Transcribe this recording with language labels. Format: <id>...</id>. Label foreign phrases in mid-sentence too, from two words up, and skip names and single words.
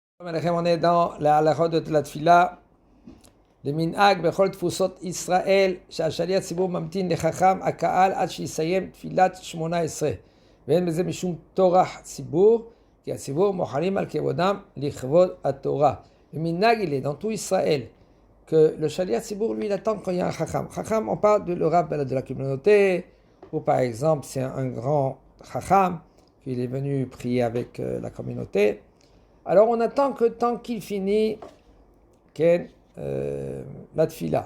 <fr>On est dans la halakha de la tfila.</fr> <he>Le מנהג בכל תפוצות ישראל, שהשליח ציבור ממתין לחכם הקהל עד שיסיים תפילת 18. ואין בזה משום טורח ציבור, כי הציבור מוחלים על כבודם לכבוד התורה.</he> <fr>Le minhag, il est dans tout Israël, que le</fr> <he>שליח ציבור,</he> <fr>lui, il attend quand il y a un chacham. Chacham, on parle de le rabbin de la communauté, ou par exemple, c'est un grand chacham, qu'il est venu prier avec la communauté. Alors on attend que tant qu'il finit la tfila.</fr>